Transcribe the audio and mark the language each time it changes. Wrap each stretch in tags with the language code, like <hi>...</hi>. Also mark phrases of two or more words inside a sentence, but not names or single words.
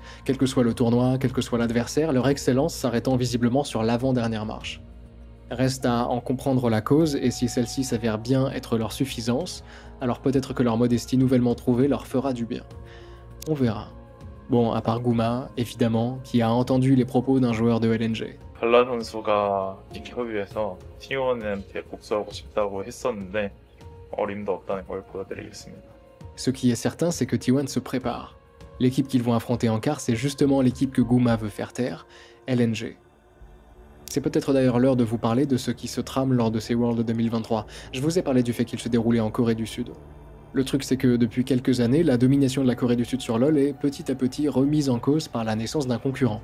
<fr>Quel que soit le tournoi, quel que soit l'adversaire, leur excellence s'arrêtant visiblement sur l'avant-dernière marche. Reste à en comprendre la cause, et si celle-ci s'avère bien être leur suffisance, alors peut-être que leur modestie nouvellement trouvée leur fera du bien. On verra. Bon, à part Guma, évidemment, qui a entendu les propos d'un joueur de LNG.</fr> <ko>발란 선수가 인터뷰에서 T1한테 복수하고 싶다고 했었는데 어림도 없다는 걸 보여드리겠습니다.</ko> <fr>Ce qui est certain, c'est que T1 se prépare. L'équipe qu'ils vont affronter en quart, c'est justement l'équipe que Guma veut faire taire, LNG. C'est peut-être d'ailleurs l'heure de vous parler de ce qui se trame lors de ces Worlds 2023. Je vous ai parlé du fait qu'ils se déroulaient en Corée du Sud. Le truc c'est que depuis quelques années, la domination de la Corée du Sud sur LoL est petit à petit remise en cause par la naissance d'un concurrent.</fr>